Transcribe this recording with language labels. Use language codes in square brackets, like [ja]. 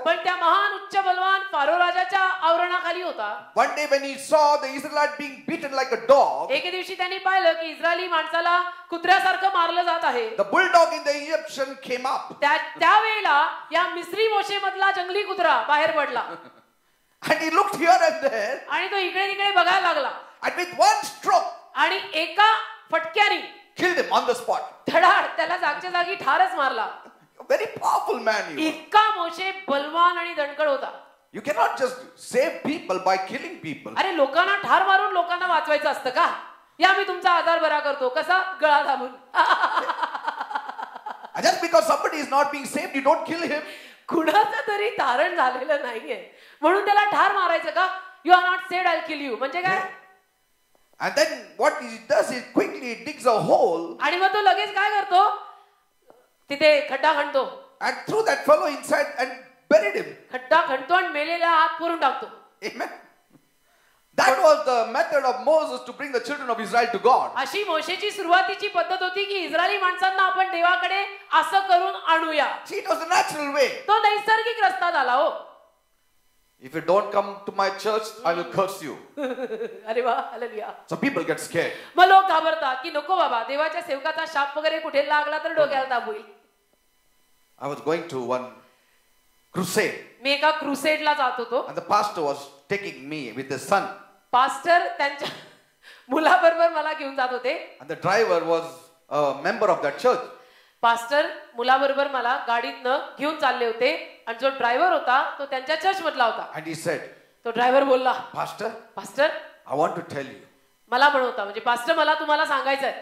[mr] पण त्या महान उच्च बलवान फारो राजाच्या आवरणाखाली होता. [en] One day when he saw the Israelites being beaten like a dog, [mr] एके दिवशी त्यांनी पाहिलं की इस्रायली माणसाला कुत्र्यासारखं मारलं जात आहे. [en] the bulldog in the Egyptian came up. [mr] त्यावेळेला या मिस्री मोशे मधला जंगली कुत्रा बाहेर पडला [en] And he looked here and there, [mr] आणि तो इकडे तिकडे बघायला लागला. [en] and with one stroke, [mr] आणि एका फटक्याने [en] killed him on the spot. [mr] धडाड त्याला जागच्या जागी ठारच मारला. [en] A very powerful man he was. [mr] इतका मोशे बलवान आणि दणकट होता. [en] You cannot just save people by killing people. [mr] अरे लोकांना ठार मारून लोकांना वाचवायचं असतं का? या मी तुमचा आजार बरा करतो. कसा? गळा दाबून. [en] And just because somebody is not being saved, you don't kill him. [mr] कुणाचं तरी तारण झालेलं नाहीये म्हणून त्याला ठार मारायचं का? [en] You are not saved, I kill you. म्हणजे काय? And then what he does is quickly digs a hole. [mr] आणि मग तो लगेच काय करतो? तिथे खड्डा खणतो. [en] And threw that fellow inside and buried him. [mr] खड्डा खणतो आणि मेलेला हात पुरून टाकतो. [en] Amen. That was the method of Moses to bring the children of Israel to God. [mr] अशी मोशेची सुरुवातीची पद्धत होती की इस्रायली माणसांना आपण देवाकडे असं करून आणूया. [en] See, it was the natural way. [mr] तो नैसर्गिक रस्ता झाला हो. [en] If you don't come to my church, I will curse you. [mr] अरे वा, hallelujah. [en] So people get scared. [mr] मग लोक घाबरतात की नको बाबा देवाच्या सेवकाचा शाप वगैरे कुठे लागला तर डोक्याला ताप होईल. [en] I was going to one crusade. [mr] मी एका क्रुसेडला जात होतो. [en] And the pastor was taking me with his son. [mr] Pastor त्यांच्या मुलाबरोबर मला घेऊन जात होते. [en] And the driver was a member of that church. [mr] Pastor मुलाबरोबर मला गाडीतनं घेऊन चालले होते आणि जो ड्रायव्हर होता तो त्यांच्या चर्च मधला होता. [en] And he said, [mr] तो ड्रायव्हर बोलला, [en] Pastor, [mr] pastor [en] I want to tell you, [mr] मला म्हणता म्हणजे पास्टर मला तुम्हाला सांगायचंय